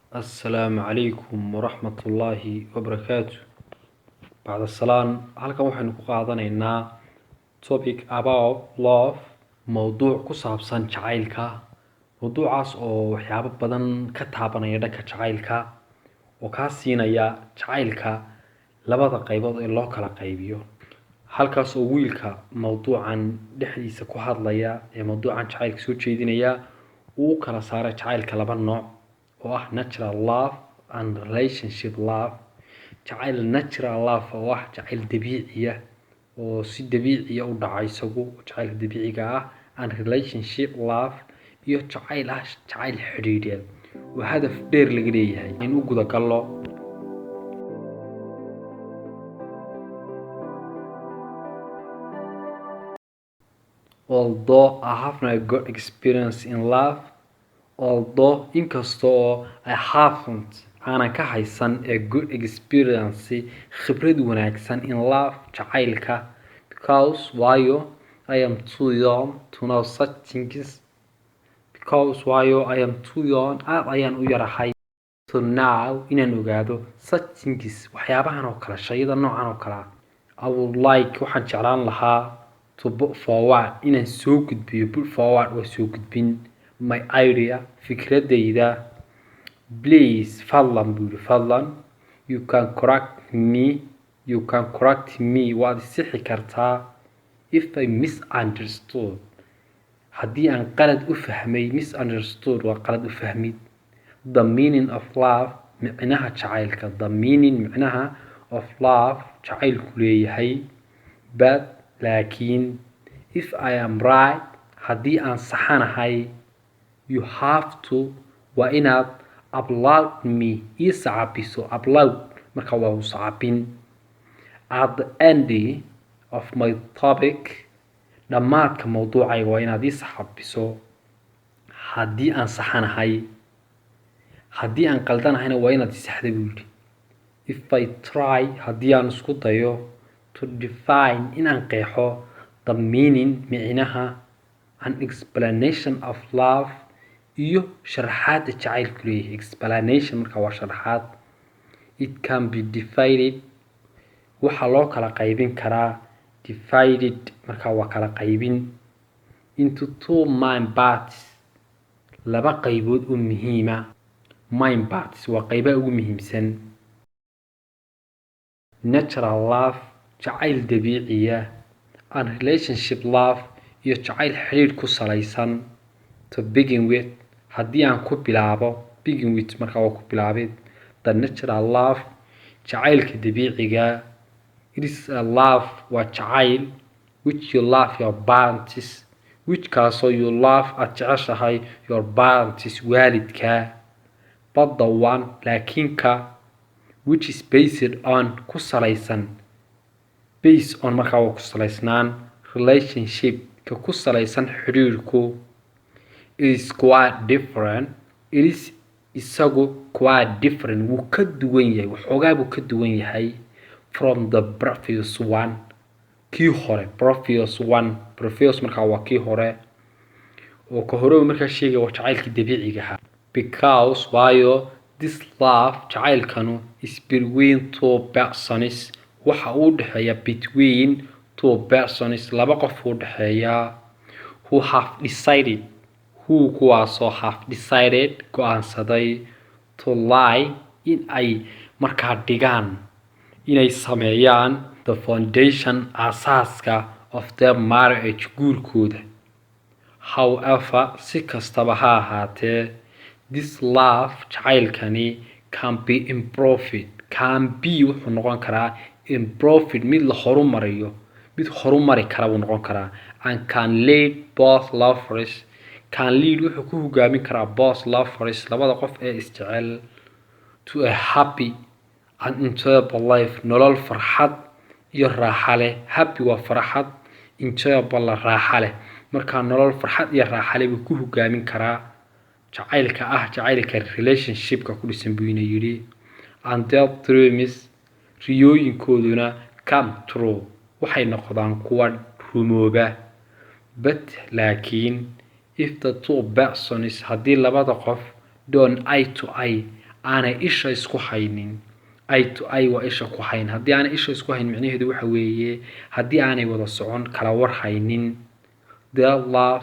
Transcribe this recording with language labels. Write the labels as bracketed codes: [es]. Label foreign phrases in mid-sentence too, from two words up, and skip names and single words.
[ar] السلام عليكم ورحمة الله وبركاته. بعد السلام [so] halkan waxaynu ku qaadanaynaa [en] topic about love, [so] mowduuc ku saabsan jacaylka. Mowduucaas oo waxyaabo badan ka taabanaya dhanka jacaylka oo ka siinaya jacaylka labada qaybood ee loo kala qaybiyo. halkaas oo wiilka mowduucan dhexdiisa ku hadlaya ee mowduucan jacaylka soo jeedinaya uu kala saaray jacaylka laba nooc oo ah [en] natural love and relationship love. [so] jacayl [en] natural love [so] oo ah jacayl dabiici ah oo si dabiici ah u dhacay isagu jacaylka dabiiciga ah, [en] and relationship love [so] iyo jacayl xidhiidheed oo hadaf dheer laga leeyahay in uu guda galo. [en] Although I have not got experience in love, inkastoo I haven't [so] aanan ka haysan [en] a good experience [so] khibrad wanaagsan [en] in love jacaylka, because waayo I am too young to know such things. [so] aad ayaan u yarahay [en] to now [so] inaan ogaado [en] such things, [so] waxyaabahan oo kale, shayada noocan oo kale. [en] I would like, [so] waxaan jeclaan lahaa [en] to put forward, [so] inaan soo gudbiyo. [en] Put forward [so] waa soo gudbin. [en] My idea, fikradayda. Please, [so] fadlan buuri, fadlan. [en] You can correct me, [so] waad isixi kartaa [en] if I misunderstood, [so] haddii aan qalad u fahmay. Misunderstood waa qalad u fahmid. [en] The meaning of love, [so] micnaha jacaylka. [en] The meaning, micnaha of love, [so] jacaylku leeyahay. [en] But laakiin, if I am right, [so] haddii aan saxanahay, [en] you have to, [so] waa inaad [en] applaud me, [so] ii sacabiso. Applaud marka waa u sacabin. [en] At the end of my topic, [so] dhammaadka mowduucayga waa inaad ii sacabiso haddii aan saxanahay. haddii aan qaldanahayna waa inaad ii saxda buu yidhi. [en] If I try, [so] haddii aan isku dayo [en] to define, [so] inaan qeexo [en] the meaning, micnaha, an explanation of love, [so] iyo sharaxaadda jacaylku leeyahay. Explanation marka waa sharaxaad. [en] It can be divided, [so] waxaa loo kala qaybin karaa. Divided marka waa kala qaybin. [en] Into two main parts, [so] laba qaybood oo muhiima. [en] Main parts [so] waa qaybaha ugu muhiimsan. [en] Natural love, [so] jacayl dabiiciya, [en] and relationship love, [so] iyo jacayl xiriir ku salaysan. [en] To begin with, [so] haddii aan ku bilaabo, [en] begin with [so] marka waa ku bilaabid. [en] The natural love, [so] jacaylka dabiiciga. [en] It is a love, [so] waa jacayl, [en] which you love your parents, which kaasoo you love [so] aad jeceshahay [en] your parents, waalidka. But the one, [so] laakiin ka, [en] which is based on, [so] ku salaysan. [en] Based on [so] marka waa ku salaysnaan. Relationship, ka ku salaysan xiriirku. [en] It is quite different. It is isagu quite different, [so] wuu ka duwan yahay, waxoogaa buu ka duwan yahay [en] from the previous one, [so] kii hore. Previous markaa waa kii hore oo ka hore markaa sheegaya waa jacaylkii dabiiciga ahaa. [en] Because waayo this love, jacaylkanu, is between two persons, [so] waxa uu dhexeeya [en] between two persons, [so] laba qof uu dhexeeya. [en] Who have decided, kuwaasoo have decided, go-aansaday, to lie, [so] in ay markaa dhigaan, inay sameeyaan [en] the foundation, aasaaska of their marriage, guurkooda. However, [so] si kastaba ha ahaatee, [en] this love, jacaylkani, can be improved. Can be [so] wuxuu noqon karaa improved, mid la horumariyo, mid horumari kara buu noqon karaa. [en] And can lead both lovers, can lead [so] wuxuu ku hogaamin karaa [en] both lovers, [so] labada qof ee isjecel, [en] to a happy and enjoyable life, [so] nolol farxad iyo raaxa leh. Happy waa farxad, enjoyable raaxa leh. markaa nolol farxad iyo raaxa leh buu ku hogaamin karaa jacaylka ah, jacaylka relationshipka ku dhisan buu ina yidhi. [en] And their dreams, riyooyinkooduna come true, [so] waxay noqdaan kuwa rumooba. [en] But laakiin, if the two persons, [so] haddii labada qof [en] don't eye to eye, [so] aanay isha isku haynin [en] eye to eye [so] waa isha ku hayn haddii aanay isha isku hayn micnaheedu waxa weeye haddii aanay wada socon kala war haynin [en] their love